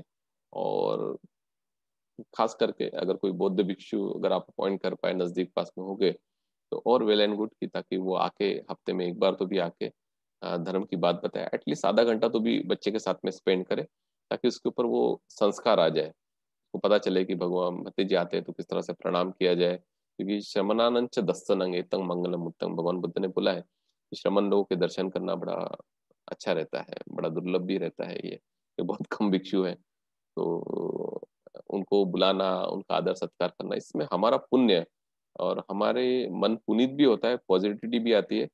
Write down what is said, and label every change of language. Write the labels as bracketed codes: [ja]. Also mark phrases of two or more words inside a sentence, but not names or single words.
[hi] और खास करके अगर कोई बौद्ध भिक्षु अगर आप अपॉइंट कर पाए नजदीक पास में हो गए, तो और [en] well and good, [hi] की ताकि वो आके हफ्ते में एक बार तो भी आके धर्म की बात बताए, एटलीस्ट आधा घंटा तो भी बच्चे के साथ में स्पेंड करे, ताकि उसके ऊपर वो संस्कार आ जाए, को पता चले कि भगवान भतीजे आते हैं तो किस तरह से प्रणाम किया जाए। क्योंकि [pi] श्रमणानंद च दस्तनंग एतंग मंगलम उत्तम, [hi] भगवान बुद्ध ने बोला है कि श्रमण लोगों के दर्शन करना बड़ा अच्छा रहता है, बड़ा दुर्लभ भी रहता है, ये बहुत कम भिक्षु है। तो उनको बुलाना, उनका आदर सत्कार करना, इसमें हमारा पुण्य और हमारे मन पुनीत भी होता है, पॉजिटिविटी भी आती है।